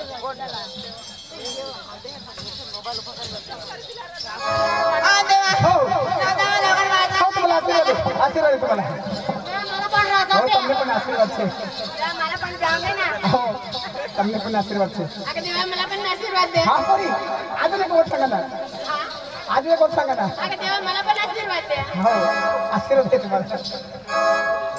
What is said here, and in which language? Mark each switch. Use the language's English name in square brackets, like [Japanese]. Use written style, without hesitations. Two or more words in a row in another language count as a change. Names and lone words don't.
[Marathi] हो तुम्हाला आशीर्वाद आहे तुम्हाला हो [Gujarati] તમને પણ આશીર્વાદ છે [Marathi] हो [Gujarati] તમને પણ આશીર્વાદ છે હા ફરી આજે એક વોટ [Marathi] सांगा ना आज एक वोट सांगा ना हो आशीर्वाद आहे तुम्हाला